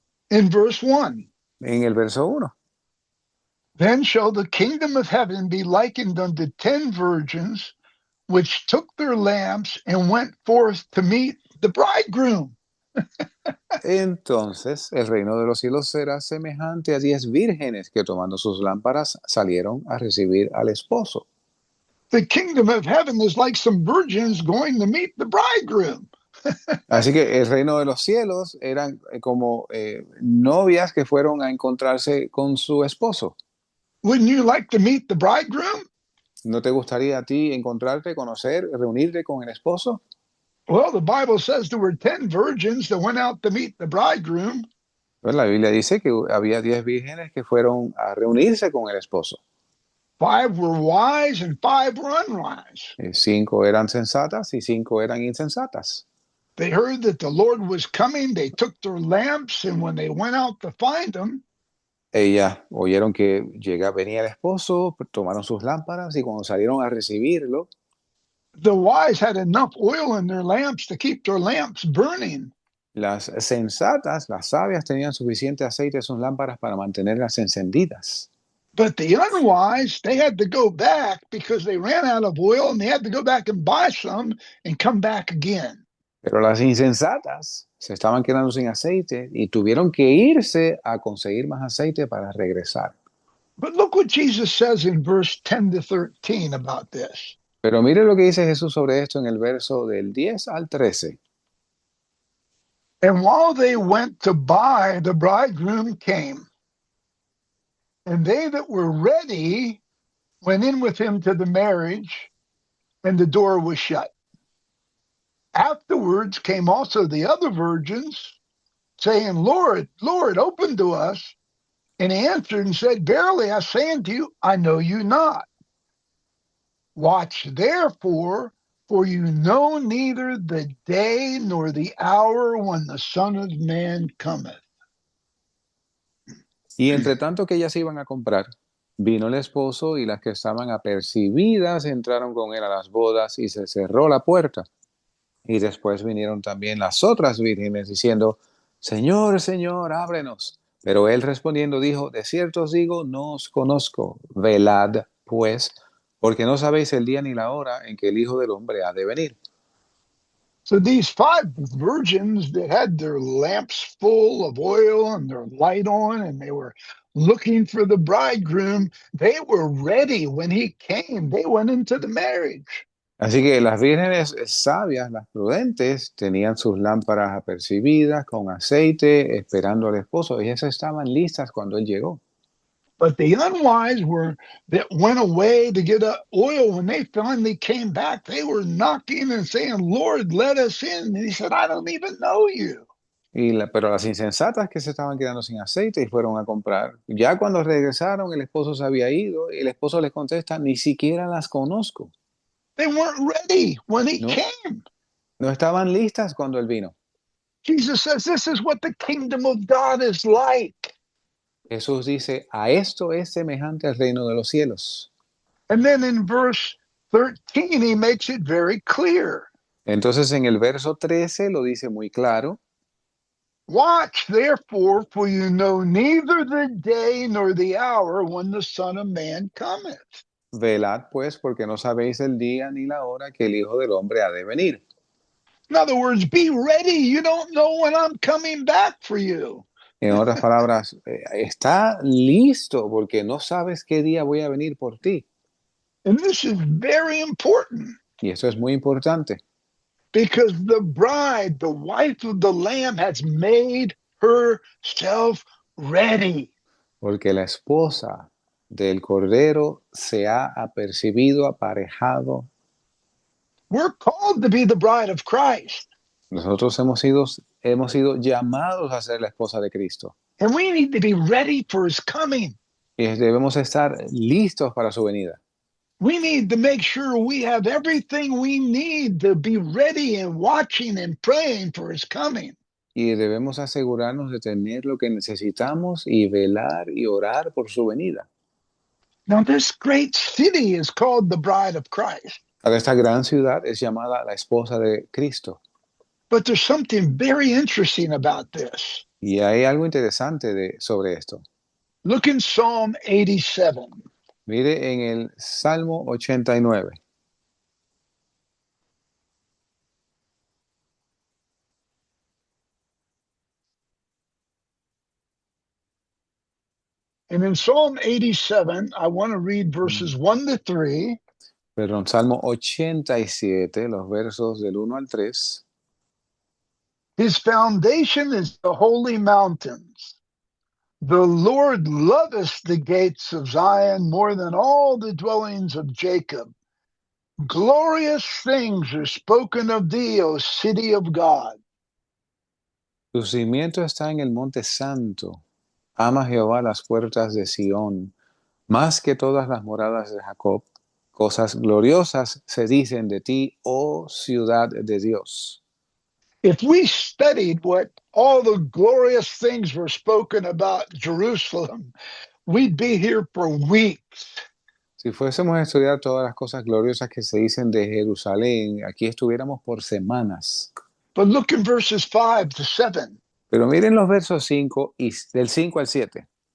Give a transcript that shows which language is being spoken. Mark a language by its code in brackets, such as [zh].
[en] in verse 1. [es] en el verso 1. [en] Then shall the kingdom of heaven be likened unto 10 virgins, which took their lamps and went forth to meet the bridegroom. [es] Entonces el reino de los cielos será semejante a 10 vírgenes que tomando sus lámparas salieron a recibir al esposo. [en] The kingdom of heaven is like some virgins going to meet the bridegroom. [es] Así que el reino de los cielos eran como novias que fueron a encontrarse con su esposo. [en] Wouldn't you like to meet the bridegroom? [es] ¿No te gustaría a ti encontrarte, conocer, reunirte con el esposo? [en] Well, the Bible says there were 10 virgins that went out to meet the bridegroom. [es] Pues la Biblia dice que había 10 vírgenes que fueron a reunirse con el esposo. [en] 5 were wise and 5 were unwise. [es] 5 eran sensatas y 5 eran insensatas. [en] They heard that the Lord was coming. They took their lamps, and when they went out to find him, [es] Ellas oyeron que venía el esposo, tomaron sus lámparas y cuando salieron a recibirlo, [en] the wise had enough oil in their lamps to keep their lamps burning. [es] las sensatas, las sabias, tenían suficiente aceite en sus lámparas para mantenerlas encendidas. [en] But the unwise, they had to go back because they ran out of oil and they had to go back and buy some and come back again. [es] Pero las insensatas se estaban quedando sin aceite y tuvieron que irse a conseguir más aceite para regresar. [en] But look what Jesus says in verse 10 to 13 about this. [es] Pero mire lo que dice Jesús sobre esto en el verso del 10 al 13. [en] And while they went to buy, the bridegroom came. And they that were ready went in with him to the marriage, and the door was shut. Afterwards came also the other virgins, saying, Lord, Lord, open to us. And he answered and said, Verily I say unto you, I know you not. Watch therefore, for you know neither the day nor the hour when the Son of Man cometh. [es] Y entre tanto que ellas iban a comprar, vino el esposo y las que estaban apercibidas entraron con él a las bodas y se cerró la puerta. Y después vinieron también las otras vírgenes diciendo, Señor, Señor, ábrenos. Pero él respondiendo dijo, de cierto os digo, no os conozco. Velad, pues, porque no sabéis el día ni la hora en que el Hijo del Hombre ha de venir. [en] So these 5 virgins that had their lamps full of oil and their light on, and they were looking for the bridegroom, they were ready when he came. They went into the marriage. [es] Así que las vírgenes sabias, las prudentes, tenían sus lámparas apercibidas con aceite, esperando al esposo. Ellas estaban listas cuando él llegó. [en] But the unwise were that went away to get oil. When they finally came back, they were knocking and saying, Lord, let us in. And he said, I don't even know you. [es] Pero las insensatas que se estaban quedando sin aceite y fueron a comprar, ya cuando regresaron el esposo se había ido y el esposo les contesta, ni siquiera las conozco. [en] They weren't ready when he [es] No. [en] came. [es] No estaban listas cuando él vino. [en] Jesus says, this is what the kingdom of God is like. [es] Jesús dice, a esto es semejante al reino de los cielos. [en] And then in verse 13, he makes it very clear. [es] Entonces en el verso 13 lo dice muy claro. [en] Watch therefore, for you know neither the day nor the hour when the Son of Man cometh. [es] Velad pues, porque no sabéis el día ni la hora que el Hijo del Hombre ha de venir. [en] In other words, be ready. You don't know when I'm coming back for you. [es] En otras palabras, está listo porque no sabes qué día voy a venir por ti. [en] And this is very important [es] Y eso es muy importante. [en] because the bride, the wife of the Lamb, has made herself ready. [es] Porque la esposa del Cordero se ha apercibido, aparejado. [en] We're called to be the bride of Christ. [es] Nosotros hemos sido llamados a ser la esposa de Cristo. [en] And we need to be ready for his coming. [es] Y debemos estar listos para su venida. [en] We need to make sure we have everything we need to be ready and watching and praying for his coming. [es] Y debemos asegurarnos de tener lo que necesitamos y velar y orar por su venida. [en] Now, this great city is called the bride of Christ, [es] Ahora, esta gran ciudad es llamada la esposa de Cristo. [en] but there's something very interesting about this. [es] Y hay algo interesante sobre esto. [en] Look in Psalm 87. [es] Mire en el Salmo 89. [en] And in Psalm 87, I want to read verses 1 to 3. [es] Perdón, Salmo 87, los versos del 1 al 3. [en] His foundation is the holy mountains. The Lord loveth the gates of Zion more than all the dwellings of Jacob. Glorious things are spoken of thee, O city of God. [es] Tu cimiento está en el monte santo. Ama Jehová las puertas de Sión, más que todas las moradas de Jacob. Cosas gloriosas se dicen de ti, oh ciudad de Dios. [en] If we studied what all the glorious things were spoken about Jerusalem, we'd be here for weeks. [es] Si fuésemos a estudiar todas las cosas gloriosas que se dicen de Jerusalén, aquí estuviéramos por semanas. [en] But look in verses 5 to 7. [es] Pero miren los versos 5 y del 5 al 7.